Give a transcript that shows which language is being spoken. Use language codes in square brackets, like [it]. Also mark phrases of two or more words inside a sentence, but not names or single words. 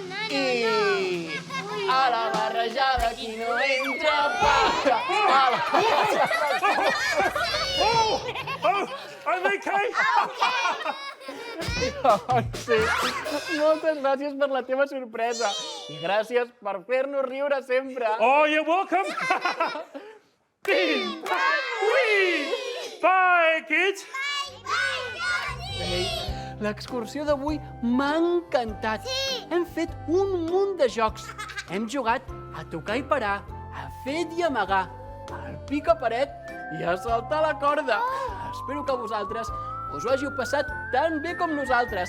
[ca] I a la barrejada qui no entra para, a la barrejada... [en] Oh, I'm okay. [ca] Sí. Moltes gràcies per la teva sorpresa i gràcies per fer-nos riure sempre. [en] Oh, you're welcome. Big Whee! Bye, kids. [ca] Ei, l'excursió d'avui m'ha encantat. Hem fet un munt de jocs. Hem jugat a tocar i parar, a fet i amagar, al pica-paret i a saltar la corda. Espero que vosaltres us ho hàgiu passat tan bé com nosaltres.